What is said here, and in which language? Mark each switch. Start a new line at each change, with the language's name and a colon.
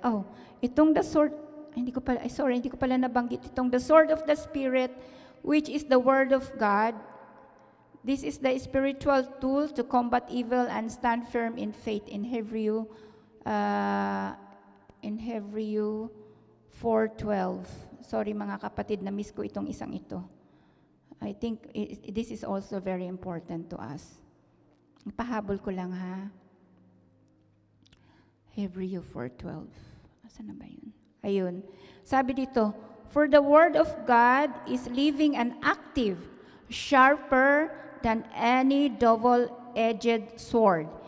English: Oh, itong the sword,
Filipino: hindi ko pala nabanggit itong
English: the sword of the Spirit, which is the word of God. This is the spiritual tool to combat evil and stand firm in faith, in Hebrew 4:12.
Filipino: Sorry mga kapatid, na-miss ko itong isang ito.
English: I think this is also very important to us.
Filipino: Pahabol ko lang, ha. Hebrew 4:12. Asan na ba yun? Ayun. Sabi dito,
English: for the word of God is living and active, sharper than any double-edged sword.